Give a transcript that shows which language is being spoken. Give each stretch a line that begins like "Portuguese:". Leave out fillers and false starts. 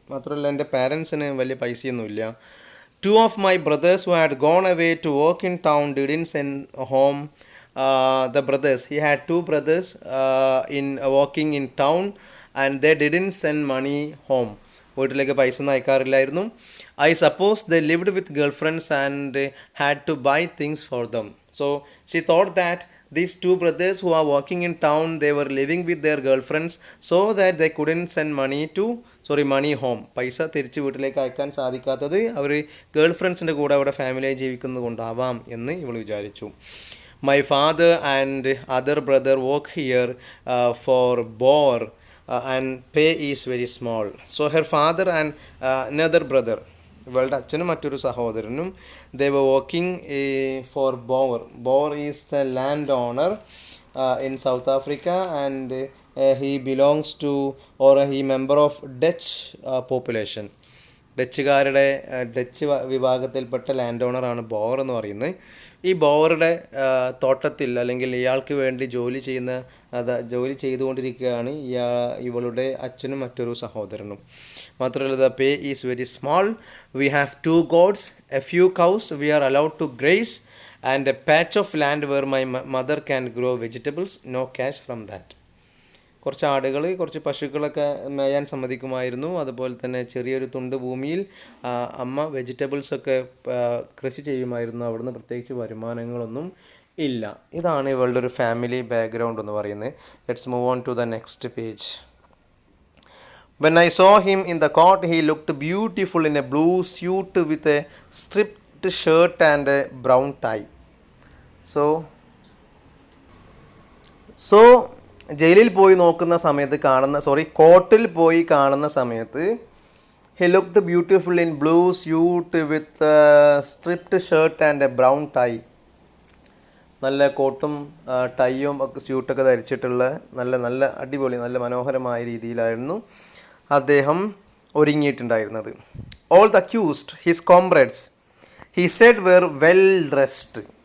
Malayalam: മാത്രമല്ല എൻ്റെ പാരൻസിന് വലിയ പൈസയൊന്നുമില്ല.
English: 2 of my brothers who had gone away to work in town didn't send home the brothers. He had 2 brothers in working in town and they didn't send money home.
Malayalam: വീട്ടിലേക്ക് പൈസ ഒന്നും അയക്കാറില്ലായിരുന്നു.
English: I suppose they lived with girlfriends and had to buy things for them. So she thought that these 2 brothers who are working in town, they were living with their girlfriends so that they couldn't send money home.
Malayalam: പൈസ തിരിച്ച് വീട്ടിലേക്ക് അയക്കാൻ സാധിക്കാത്തത് അവർ girl ഫ്രണ്ട്സിൻ്റെ കൂടെ അവിടെ ഫാമിലിയായി ജീവിക്കുന്നത് കൊണ്ടാവാം എന്ന് ഇവൾ വിചാരിച്ചു.
English: My father and other brother work here for Bor and pay is very small. So her father and another brother,
Malayalam: ഇവളുടെ അച്ഛനും മറ്റൊരു സഹോദരനും,
English: they were working for Bor. Bor is the landowner in South Africa and he belongs to or he member of Dutch population.
Malayalam: Dutch വിഭാഗത്തിൽപ്പെട്ട land ഓണറാണ് bore എന്ന് പറയുന്നത്. ഈ ബോവറുടെ തോട്ടത്തിൽ അല്ലെങ്കിൽ ഇയാൾക്ക് വേണ്ടി ജോലി ചെയ്തുകൊണ്ടിരിക്കുകയാണ് ഇവളുടെ അച്ഛനും മറ്റൊരു സഹോദരനും. മാത്രമല്ല,
English: The pay is very small. We have 2 goats, a few cows we are allowed to graze and a patch of land where my mother can grow vegetables. No cash from that.
Malayalam: കുറച്ച് ആടുകൾ, കുറച്ച് പശുക്കളൊക്കെ മേയാൻ സമ്മതിക്കുമായിരുന്നു. അതുപോലെ തന്നെ ചെറിയൊരു തുണ്ട് ഭൂമിയിൽ അമ്മ വെജിറ്റബിൾസൊക്കെ കൃഷി ചെയ്യുമായിരുന്നു. അവിടുന്ന് പ്രത്യേകിച്ച് വരുമാനങ്ങളൊന്നും ഇല്ല. ഇതാണ് ഇവളുടെ ഒരു ഫാമിലി ബാക്ക്ഗ്രൗണ്ട് എന്ന് പറയുന്നത്.
English: Let's move on to the next page. When I saw him in the court, he looked beautiful in a blue suit with a striped shirt and a brown tie. So
Malayalam: ജയിലിൽ പോയി നോക്കുന്ന സമയത്ത് കോർട്ടിൽ പോയി കാണുന്ന സമയത്ത്
English: he looked beautiful in blue suit with a striped shirt and a brown tie.
Malayalam: നല്ല കോട്ടും ടൈയും ഒക്കെ സ്യൂട്ടൊക്കെ ധരിച്ചിട്ടുള്ള നല്ല അടിപൊളി നല്ല മനോഹരമായ രീതിയിലായിരുന്നു അദ്ദേഹം ഒരുങ്ങിയിട്ടുണ്ടായിരുന്നത്.
English: All the accused, his comrades, he said, were well dressed.